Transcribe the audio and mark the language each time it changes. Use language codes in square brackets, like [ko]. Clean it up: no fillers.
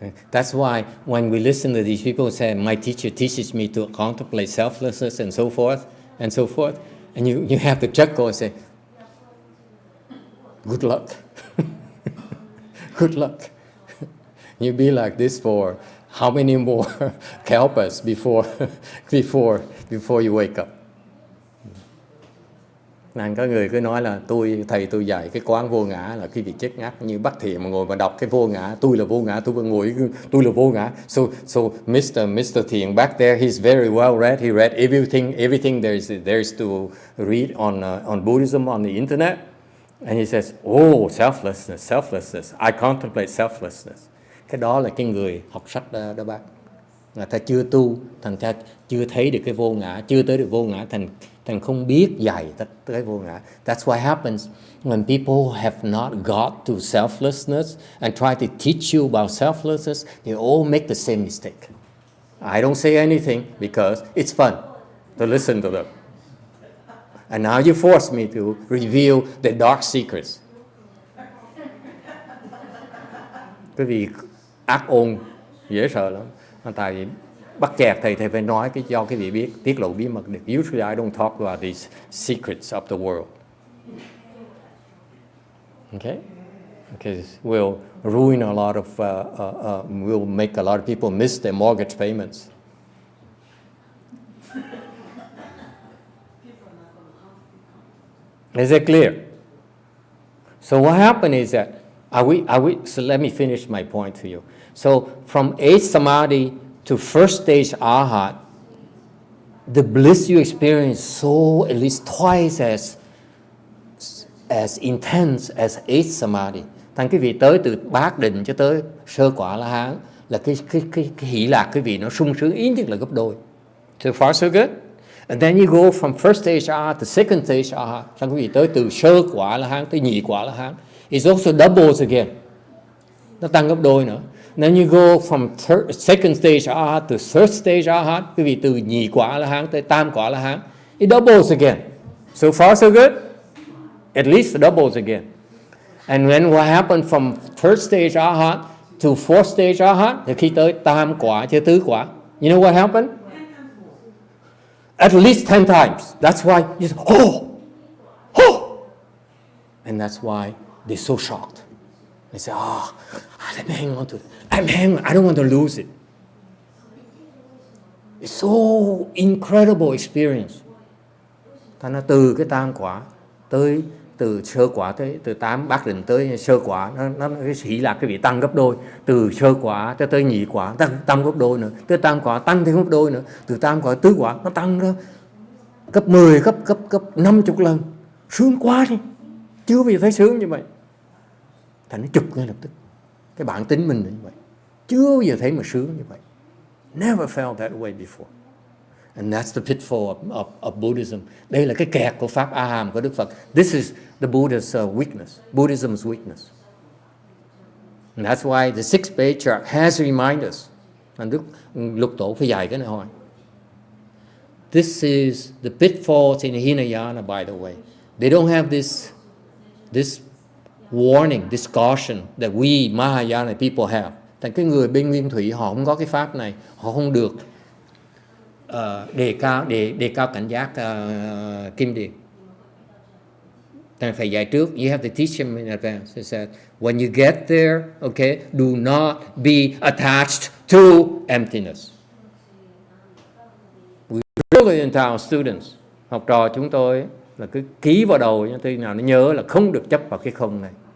[en] That's why when we listen to these people say, my teacher teaches me to contemplate selflessness and so forth, and you have to chuckle and say, good luck. Good luck. You'll be like this for how many more kalpas before you wake up? [vi] Nên có người cứ nói là thầy tôi dạy cái quán vô ngã là cái việc chết ngắt, như Bác Thiện mà ngồi mà đọc cái vô ngã, tôi là vô ngã, tôi là vô ngã. [en] So Mr. Thiện back there, he's very well read. He read everything there is to read on Buddhism on the internet, and he says, oh, selflessness. I contemplate selflessness. [vi] Cái đó là cái người học sách đó bác. Người ta chưa tu, thành ra chưa thấy được cái vô ngã, chưa tới được vô ngã, thành không biết dạy tới vô ngã. [en] That's what happens when people have not got to selflessness and try to teach you about selflessness. They all make the same mistake. I don't say anything because it's fun to listen to them. And now you force me to reveal the dark secrets. [vi] Cái vì ác ôn dễ sợ lắm. Tại vì bắt chẹt thầy phải nói cho cái vị biết, tiết lộ bí mật được. [en] Usually I don't talk about these secrets of the world. Okay? Because we'll ruin a lot of, we'll make a lot of people miss their mortgage payments. Is it clear? So what happened is that, so let me finish my point to you. So from 8th Samadhi to first stage Arhat, the bliss you experience so at least twice as intense as 8th Samadhi. [vi] Thành quý vị tới từ bát định cho tới sơ quả La Hán là cái hỷ lạc quý vị nó sung sướng ít nhất là gấp đôi. [en] So far so good. And then you go from first stage Arhat to second stage Arhat. [vi] Thành quý vị tới từ sơ quả La Hán tới nhị quả La Hán. [en] It's also doubles again. [vi] Nó tăng gấp đôi nữa. [en] Then you go from second stage Arhat to third stage Arhat. [vi] Quý vị từ nhị quả La Hán tới tam quả La Hán. [en] It doubles again. So far so good. At least it doubles again. And then what happened from third stage Arhat to fourth stage Arhat? [vi] Thì khi tới tam quả cho tứ quả. [en] You know what happened? At least 10 times. That's why you say, oh. And that's why they're so shocked. They say, let me hang on to it. I don't want to lose it. It's so incredible experience. [vi] Thành ra từ cái tam quả tới từ sơ quả tới từ tám bát định tới sơ quả, nó cái hỷ lạc cái vị tăng gấp đôi. Từ sơ quả tới nhị quả tăng gấp đôi nữa, tới tam quả tăng thêm gấp đôi nữa, từ tam quả tứ quả nó tăng ra gấp 10, gấp 50 lần. Sướng quá đi. Chưa bao giờ thấy sướng như vậy. Thành nó chụp ngay lập tức. Cái bản tính mình là như vậy. Chưa bao giờ thấy mà sướng như vậy. [en] Never felt that way before. And that's the pitfall of Buddhism. [vi] Đây là cái kẹt của Pháp A Hàm của Đức Phật. [en] This is the Buddha's weakness. Buddhism's weakness. And that's why the sixth patriarch has to remind us. [vi] Thành Đức Lục Tổ phải dạy cái này hỏi. [en] This is the pitfalls in Hinayana, by the way. They don't have this warning, this caution that we Mahayana people have. [vi] Thành cái người bên Nguyên Thủy họ không có cái pháp này, họ không được đề cao cảnh giác kim điền. Ta phải dạy trước. [en] You have to teach him in advance. He said, when you get there, okay, do not be attached to emptiness. We really in our students, [vi] học trò chúng tôi là cứ ký vào đầu cho tôi nào nó nhớ là không được chấp vào cái không này.